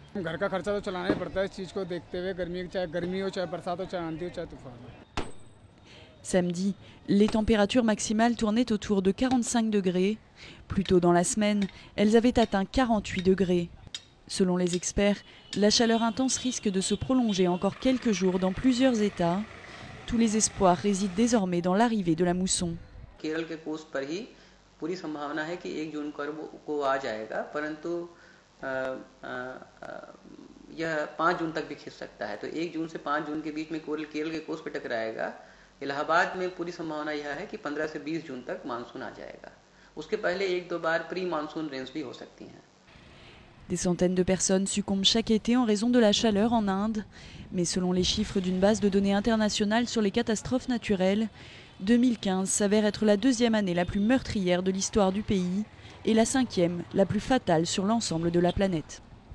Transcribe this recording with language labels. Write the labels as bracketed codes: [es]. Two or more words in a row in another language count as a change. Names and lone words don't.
[fr] Samedi, les températures maximales tournaient autour de 45 degrés. Plus tôt dans la semaine, elles avaient atteint 48 degrés. Selon les experts, la chaleur intense risque de se prolonger encore quelques jours dans plusieurs États. Tous les espoirs résident désormais dans l'arrivée de la mousson. [hi] केरल के कोस्ट पर ही पूरी संभावना है कि 1 जून को आ जाएगा, परंतु यह 5 जून तक भी खिंच सकता है। तो 1 जून से 5 जून के बीच में केरल के कोस्ट पर टकराएगा। इलाहाबाद में पूरी संभावना यह है कि 15 से 20 जून तक मानसून आ जाएगा। उसके पहले 1-2 बार [en] pre monsoon range [hi] भी हो सकती हैं। [fr] Des centaines de personnes succombent chaque été en raison de la chaleur en Inde. Mais selon les chiffres d'une base de données internationale sur les catastrophes naturelles, 2015 s'avère être la deuxième année la plus meurtrière de l'histoire du pays et la cinquième la plus fatale sur l'ensemble de la planète.